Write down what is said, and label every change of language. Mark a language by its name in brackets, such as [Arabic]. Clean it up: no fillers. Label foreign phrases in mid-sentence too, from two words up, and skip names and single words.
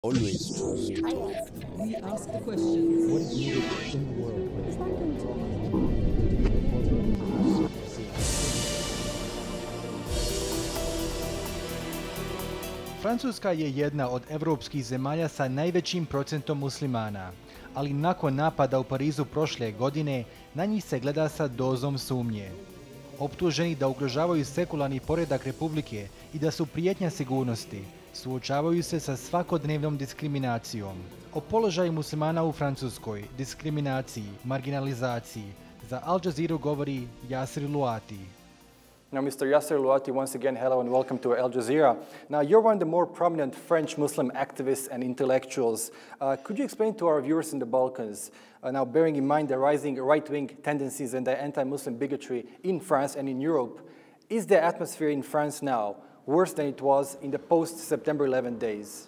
[English] Always trust. We ask the questions. What is needed in the world? [Bosnian] Francuska je jedna od evropskih zemalja sa najvećim procentom muslimana, ali nakon napada u Parizu prošle godine, na njih se gleda sa dozom sumnje. Optuženi da ugrožavaju sekularni poredak Republike i da su prijetnja sigurnosti, suočavaju se sa svakodnevnom diskriminacijom. O položaju muslimana u Francuskoj, diskriminaciji, marginalizaciji, za Al Jazeeru govori Yasser Louati. [English] Now, Mr. Yasser Louati, once again, hello and welcome to Al Jazeera. Now, you're one of the more prominent French Muslim activists and intellectuals. Could you explain to our viewers in the Balkans, now bearing in mind the rising right-wing tendencies and the anti-Muslim bigotry in France and in Europe, is the atmosphere in France now worse than it was in the post-September 11 days?